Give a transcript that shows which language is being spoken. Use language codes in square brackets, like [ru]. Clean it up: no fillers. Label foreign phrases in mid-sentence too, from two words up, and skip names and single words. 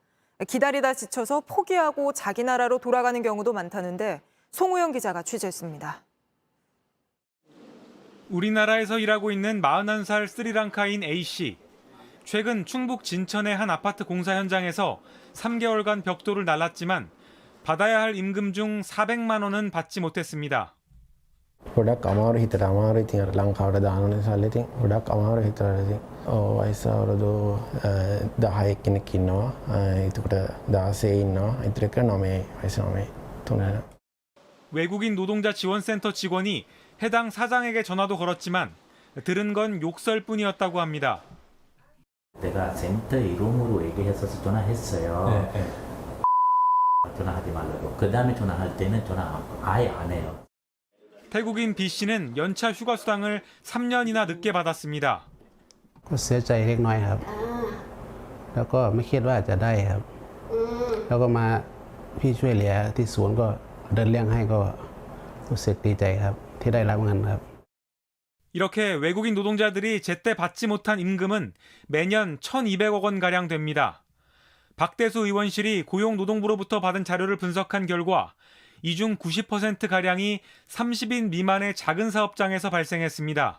[ko] 기다리다 지쳐서 포기하고 자기 나라로 돌아가는 경우도 많다는데 송우영 기자가 취재했습니다. 우리나라에서 일하고 있는 41살 스리랑카인 A씨. 최근 충북 진천의 한 아파트 공사 현장에서 3개월간 벽돌을 날랐지만 받아야 할 임금 중 400만 원은 받지 못했습니다. [si] ගොඩක් අමාරු හිතට අමාරු ඉතින් ලංකාවට දාන නිසා ඉතින් ගොඩක් අමාරු හිතට ඉතින් වයස අවුරුදු 10 කෙනෙක් ඉන්නවා. එතකොට 16 ඉන්නවා. ඉතින් 9 වයස 9 තුනයි. [ko] 외국인 노동자 지원센터 직원이 해당 사장에게 전화도 걸었지만 들은 건 욕설뿐이었다고 합니다. 내가 센터 이름으로 얘기해서 전화했어요. 네. 전화하지 말라고. 그 다음에 전화할 때는 전화 아예 안 해요. 태국인 B씨는 연차 휴가 수당을 3년이나 늦게 받았습니다. [th] ก็เสียใจเล็กน้อยครับแล้วก็ไม่คิดว่าจะได้ครับแล้วก็มาพี่ช่วยเหลือที่ศูนย์ก็เดินเรื่องให้ก็รู้สึกดีใจครับที่ได้รับเงินครับ [ko] 이렇게 외국인 노동자들이 제때 받지 못한 임금은 매년 1,200억 원가량 됩니다. 박대수 의원실이 고용노동부로부터 받은 자료를 분석한 결과 이 중 90%가량이 30인 미만의 작은 사업장에서 발생했습니다.